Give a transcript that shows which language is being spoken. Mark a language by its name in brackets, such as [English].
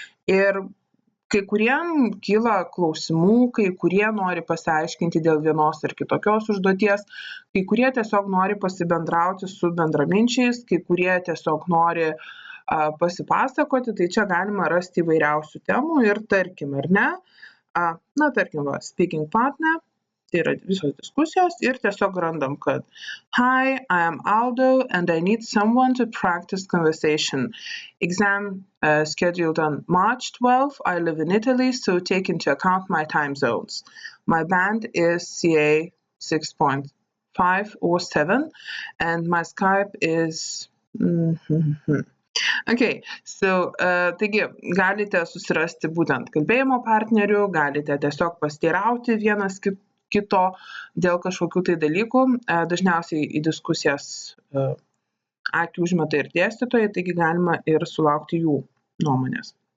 [Lithuanian] Ir kai kuriem kyla klausimų, kai kurie nori pasiaiškinti dėl vienos ar kitokios užduoties, kai kurie tiesiog nori pasibendrauti su bendraminčiais, kai kurie tiesiog nori pasipasakoti, tai čia galima rasti įvairiausių temų ir tarkim, ar ne, tarkim, speaking partner, tai yra visos diskusijos ir tiesiog randam, kad [English] Hi, I am Aldo and I need someone to practice conversation. Exam scheduled on March 12th. I live in Italy, so take into account my time zones. My band is CA 6.5 or 7 and my Skype is... Okay, so [Lithuanian] taigi galite susirasti būtent kalbėjimo partnerių, galite tiesiog pasiteirauti vienas kito dėl kažkokių tai dalykų. Dažniausiai į diskusijas akį užmeta ir dėstytojai, taigi galima ir sulaukti jų nuomonės.